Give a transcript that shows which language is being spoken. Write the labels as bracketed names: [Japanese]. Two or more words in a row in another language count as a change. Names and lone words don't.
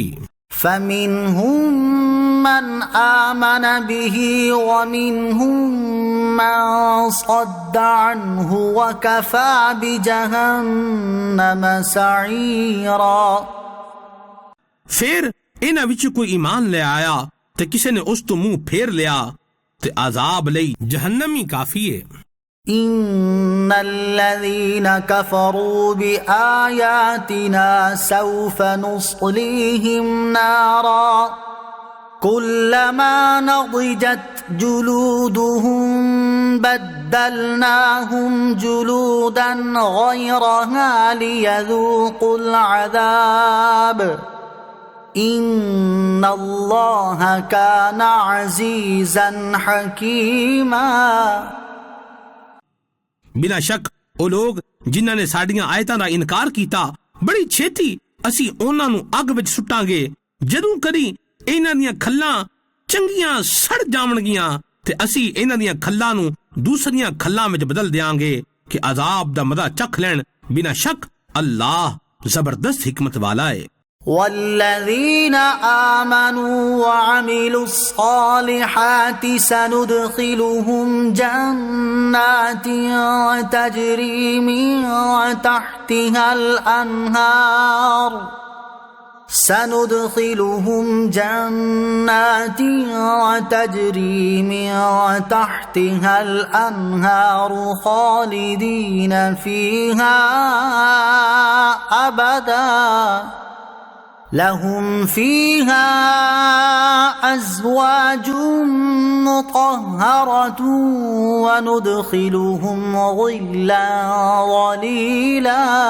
[Arabic] فمنهم من آمن به ومنهم من صد عنه وكفى بجهنم سعيرا۔ [Punjabi] ਫਿਰ ਇਹਨਾਂ ਵਿੱਚ ਕੋਈ ਈਮਾਨ ਲੈ ਆਇਆ ਤੇ ਕਿਸੇ ਨੇ ਉਸ ਤੋਂ ਮੂੰਹ ਫੇਰ ਲਿਆ ਤੇ ਅਜ਼ਾਬ ਲਈ ਜਹੰਨਮ ਹੀ ਕਾਫੀ ਹੈ। [Arabic] إن الذين كفروا بآياتنا سوف نصليهم نارا كلما نضجت جلودهم بدلناهم جلودا غيرها ليذوقوا العذاب إن الله كان عزيزا حكيما۔ [Punjabi] ਬਿਨਾਂ ਸ਼ੱਕ ਉਹ ਲੋਕ ਜਿਨ੍ਹਾਂ ਨੇ ਸਾਡੀਆਂ ਆਇਤਾਂ ਦਾ ਇਨਕਾਰ ਕੀਤਾ ਬੜੀ ਛੇਤੀ ਅਸੀਂ ਉਹਨਾਂ ਨੂੰ ਅੱਗ ਵਿੱਚ ਸੁੱਟਾਂਗੇ। ਜਦੋਂ ਕਦੀ ਇਹਨਾਂ ਦੀਆਂ ਖੱਲਾਂ ਚੰਗੀਆਂ ਸੜ ਜਾਵਣਗੀਆਂ ਤੇ ਅਸੀਂ ਇਹਨਾਂ ਦੀਆਂ ਖੱਲਾਂ ਨੂੰ ਦੂਸਰੀਆਂ ਖੱਲਾਂ ਵਿੱਚ ਬਦਲ ਦਿਆਂਗੇ ਕਿ ਅਜ਼ਾਬ ਦਾ ਮਜ਼ਾ ਚੱਖ ਲੈਣ। ਬਿਨਾਂ ਸ਼ੱਕ ਅੱਲਾਹ ਜ਼ਬਰਦਸਤ ਹਿਕਮਤ ਵਾਲਾ ਹੈ। [Arabic] والذين آمنوا وعملوا الصالحات سندخلهم جنات تجري من تحتها الأنهار سندخلهم جنات تجري من تحتها الأنهار خالدين فيها أبدا لهم فيها أزواج مطهرة وندخلهم ظلا ظليلا۔